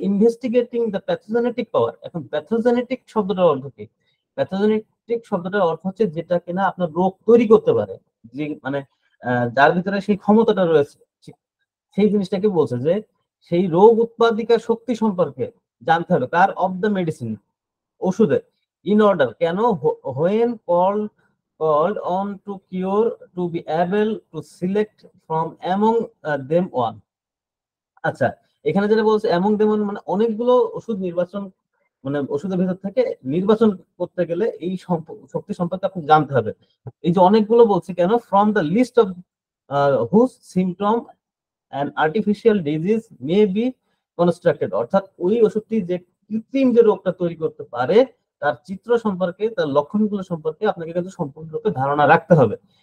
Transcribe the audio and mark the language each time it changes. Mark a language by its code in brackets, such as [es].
[en] Investigating the pathogenetic power. [bn] এখন pathogenetic শব্দটার অর্থ কি? প্যাথোজেনেটিক শব্দটার অর্থ হচ্ছে যেটা কিনা আপনার রোগ তৈরি করতে পারে, যে মানে যার ভিতরে সেই ক্ষমতাটা রয়েছে, সেই জিনিসটাকে বলছে যে সেই রোগ উৎপাদিকা শক্তি সম্পর্কে জানতে হবে। কার? [en] of the medicine, [bn] ওষুধের। [en] in order, [bn] কেন? [en] When called on to cure, to be able to select from among them one. [bn] আচ্ছা, এখানে যেটা বলছে [en] among them one [bn] মানে অনেকগুলো ওষুধ নির্বাচন, মানে ওষুধের ভিতর থেকে নির্বাচন করতে গেলে এই শক্তি সম্পর্কে আপনি জানতে হবে। এই যে অনেকগুলো বলছি কেন? [en] from the list of whose symptom and artificial disease may be constructed, [bn] অর্থাৎ ওই ওষুধটি যে কৃত্রিম যে রোগটা তৈরি করতে পারে তার চিত্র সম্পর্কে, তার লক্ষণগুলো সম্পর্কে আপনাকে কিন্তু সম্পূর্ণরূপে ধারণা রাখতে হবে।